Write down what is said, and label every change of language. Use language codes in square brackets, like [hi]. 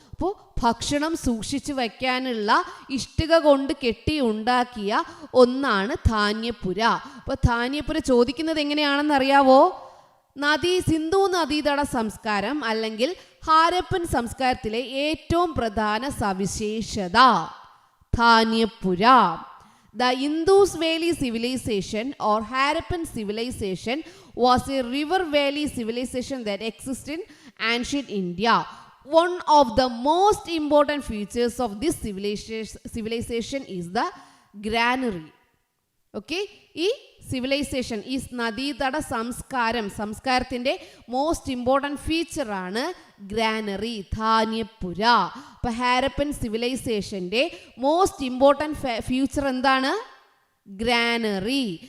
[ml] അപ്പോൾ ഭക്ഷണം സൂക്ഷിച്ചു വയ്ക്കാനുള്ള ഇഷ്ടിക കൊണ്ട് കെട്ടിയുണ്ടാക്കിയ ഒന്നാണ് ധാന്യപ്പുര. അപ്പോൾ ധാന്യപ്പുര ചോദിക്കുന്നത് എങ്ങനെയാണെന്ന് അറിയാവോ? സിന്ധു നദീതട സംസ്കാരം അല്ലെങ്കിൽ ഹാരപ്പൻ സംസ്കാരത്തിലെ ഏറ്റവും പ്രധാന സവിശേഷത ധാന്യപ്പുര. [en] The Indus Valley civilization or Harappan civilization was a river valley civilization that existed in ancient India. One of the most important features of this civilization is the granary. [ml] Okay, ഈ സിവിലൈസേഷൻ, ഈ നദീതട സംസ്കാരത്തിൻ്റെ most important ഫീച്ചറാണ് granary, ധാന്യപ്പുര. അപ്പോൾ Harappan സിവിലൈസേഷൻ്റെ [en] most important feature [ml] എന്താണ്? Granary.